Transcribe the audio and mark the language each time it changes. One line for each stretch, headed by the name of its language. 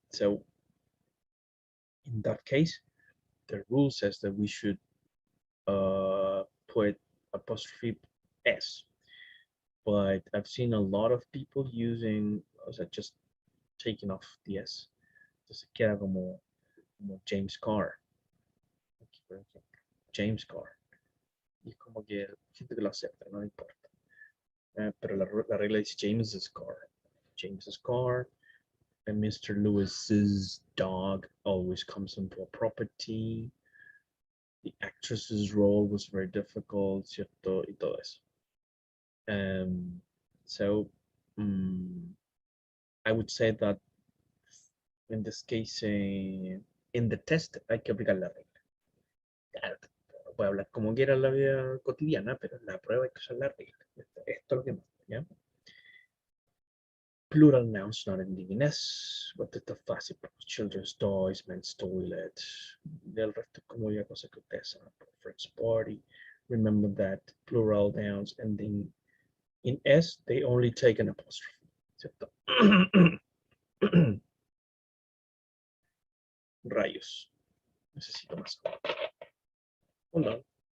English: So in that case, the rule says that we should put apostrophe S. But I've seen a lot of people using, just taking off the S.
Spanish: Entonces queda como James Carr. Aquí, por ejemplo, James Carr. Y es como que gente que lo acepta, no importa. Pero la regla dice
English: James's car. James's car. And Mr. Lewis's dog always comes into a property. The actress's role was very difficult,
Spanish: ¿cierto? Y todo eso.
English: So I would say that in this case, in the test
Spanish: hay que aplicar la regla. Claro, puede hablar como quiera en la vida cotidiana, pero en la prueba hay que usar la regla. Esto es lo que más, ¿ya?
English: Plural nouns not ending in S. What
Spanish: está fácil?
English: Children's toys, men's toilet.
Spanish: Del resto como ya cosa que ustedes saben.
English: Friends party. Remember that plural nouns ending in S, they only take an apostrophe.
Spanish: ¿Cierto? Rayos. Necesito más agua.
English: Hold on.